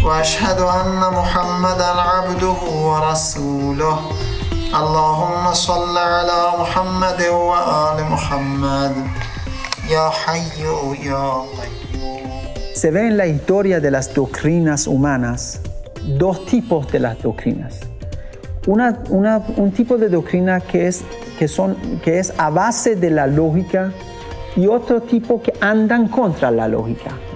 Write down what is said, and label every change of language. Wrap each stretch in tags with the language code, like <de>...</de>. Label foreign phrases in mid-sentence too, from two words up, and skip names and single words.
<ar>وأشهد أن محمدا عبده ورسوله اللهم صل على محمد وآل محمد يا حي يا قيوم.</ar> <es>Se ve en la historia de las doctrinas humanas dos tipos de las doctrinas. Un tipo de doctrina que es a base de la lógica y otro tipo que andan contra la lógica.</es>